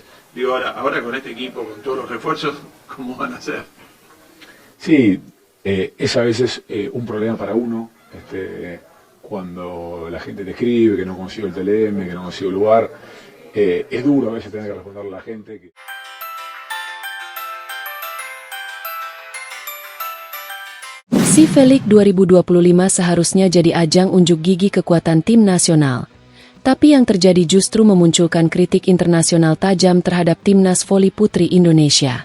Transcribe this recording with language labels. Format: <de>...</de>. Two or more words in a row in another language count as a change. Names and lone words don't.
<es>Digo, ahora con este equipo, con todos los refuerzos, ¿cómo van a ser? Sí, es a veces un problema para uno, cuando la gente te escribe que no consigo el TLM, que no consigo el lugar. Es duro a veces tener que responderle a la gente.</es> <id>SeaFelic 2025 seharusnya jadi ajang unjuk gigi kekuatan tim nasional. Tapi yang terjadi justru memunculkan kritik internasional tajam terhadap timnas voli putri Indonesia.</id>